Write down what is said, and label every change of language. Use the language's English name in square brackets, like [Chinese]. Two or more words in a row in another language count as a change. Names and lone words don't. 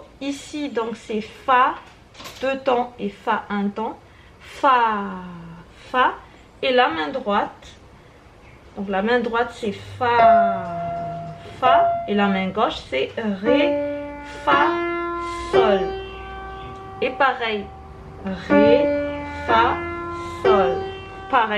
[French] Ici donc c'est Fa 2 temps et Fa 1 temps. Fa, Fa. Et la main droite. Donc la main droite c'est Fa, Fa. Et la main gauche c'est Ré, Fa, Sol. Et pareil. Ré, Fa, Sol. Pareil.